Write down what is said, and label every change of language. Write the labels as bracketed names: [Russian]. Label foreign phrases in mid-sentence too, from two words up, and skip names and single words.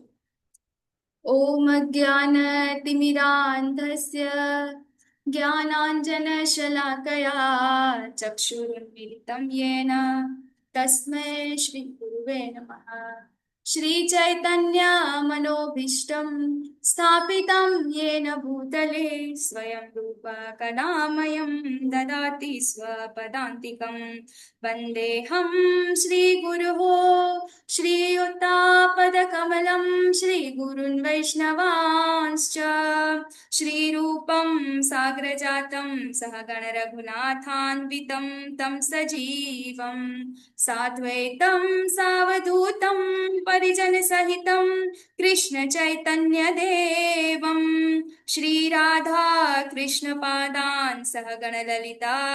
[Sanskrit] ઓમ જ્ઞાનતિમિરાંધસ્ય જ્ઞાનાંજનશલાકયા ચક્ષુરુન્મિલિतं येन તસ્मै શ્રી ગુરુવે નમઃ. શ્રી ચૈતન્ય મનોભીષ્ટમ સ્થાપિतं येन भूतले स्वयं रूप कदामयं ददाति स्वपदान्तिकं वन्देऽहं श्रीगुरुः श्रीयुतापदकमलं श्रीगुरुन् वैष्णवांश्च श्रीरूपं साग्रजातं सहगण रघुनाथान्वितं तं सजीवं साद्वैतं सावधूतं परिजनसहितं कृष्ण चैतन्य देवं श्रीराधा कृष्णपादान् सहगण ललिता